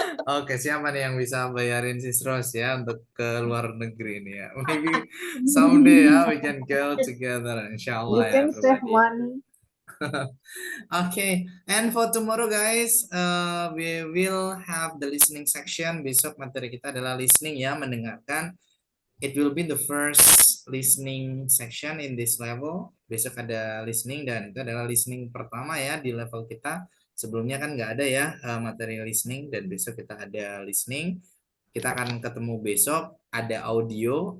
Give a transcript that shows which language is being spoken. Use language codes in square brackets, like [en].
[id] Oke, siapa nih yang bisa bayarin si Rose ya untuk ke luar negeri nih ya? [en] Maybe someday ya we can go together, you [id] inshallah ya, [en] can save everybody. money. Okay, and for tomorrow guys, we will have the listening section. [id] Besok materi kita adalah listening ya, mendengarkan. [en] It will be the first listening section in this level. [id] Besok ada listening dan itu adalah listening pertama ya di level kita. Sebelumnya kan nggak ada ya materi listening dan besok kita ada listening. Kita akan ketemu besok, ada audio.